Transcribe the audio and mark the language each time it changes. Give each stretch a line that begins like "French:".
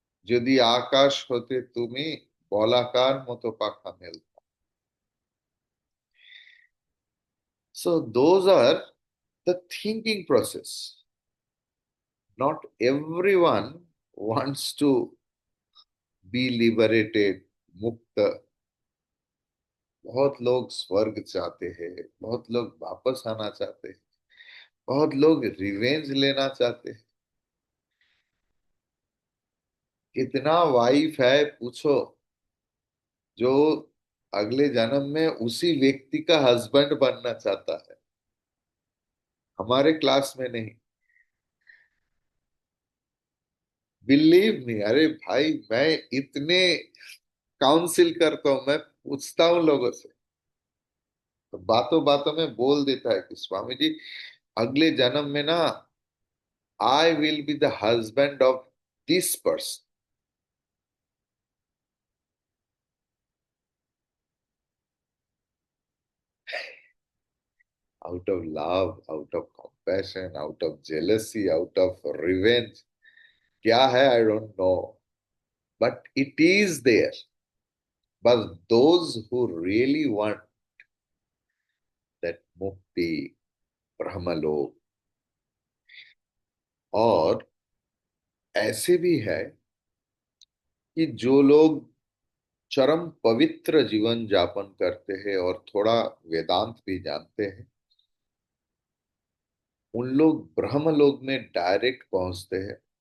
Bangla: যদি আকাশ হতে তুমি বলাকার মতো পাখা mail.
English: So those are the thinking process. Not everyone wants to be liberated, मुक्त.
Hindi: बहुत लोग स्वर्ग चाहते हैं, बहुत लोग वापस आना चाहते हैं, बहुत लोग रिवेंज लेना चाहते हैं. कितना वाइफ है पूछो जो अगले जन्म में उसी व्यक्ति का हस्बैंड बनना चाहता है, हमारे क्लास में नहीं. बिलीव मी, अरे भाई मैं इतने काउंसिल करता हूं, मैं पूछता हूं लोगों से, तो बातों बातों में बोल देता है कि स्वामी जी अगले जन्म में ना
English: I will be the husband of this person. Out of love, out of compassion, out of jealousy, out of revenge.
Hindi: क्या है
English: I don't know, but it is there. But those who really want that mukti,
Hindi: brahmalok, और ऐसे भी है कि जो लोग चरम पवित्र जीवन जापन करते हैं और थोड़ा वेदांत भी जानते हैं, उन लोग ब्रह्मलोक में डायरेक्ट पहुंचते हैं.